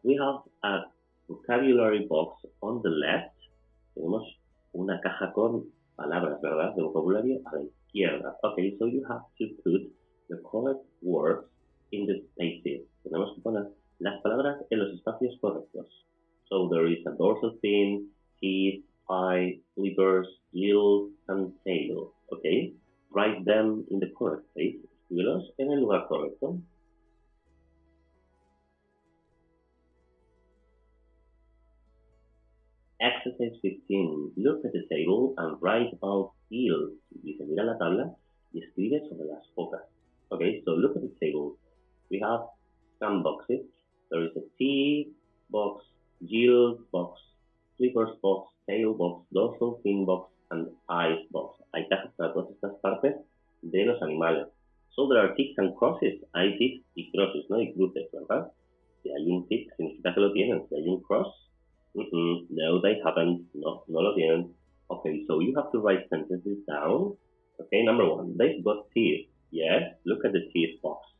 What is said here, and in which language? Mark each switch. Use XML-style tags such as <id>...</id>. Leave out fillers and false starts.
<en>We have a vocabulary box on the left.</en> <es>Tenemos una caja con palabras, ¿verdad? De vocabulario a la izquierda.</es> <en>Okay, so you have to put the correct words in the spaces.</en> <es>Tenemos que poner las palabras en los espacios correctos.</es> <en>So there is a dorsal fin, teeth, eye, flippers, gills, and tail. Okay, write them in the correct place.</en> <es>Escríbelos en el lugar correcto.</es> <en>Exercise 15. Look at the table and write about gills.</en> <es>Dice, mira la tabla y escribe sobre las focas.</es> <en>Okay, so look at the table. We have some boxes. There is a teeth box, gills box, flippers box, tail box, dorsal fin box, and eyes box.</en> <es>Hay cajas para todas estas partes de los animales.</es> <en>So there are ticks and crosses.</en> <es>Hay ticks y crosses, ¿no? Y cruces, ¿verdad? Si hay un tick, significa que lo tienen. Si hay un cross, no,</es> <en>they haven't.</en> <es>No, no lo tienen.</es> <en>Okay, so you have to write sentences down. Okay, number 1. They've got teeth. Yes, look at the teeth box.</en>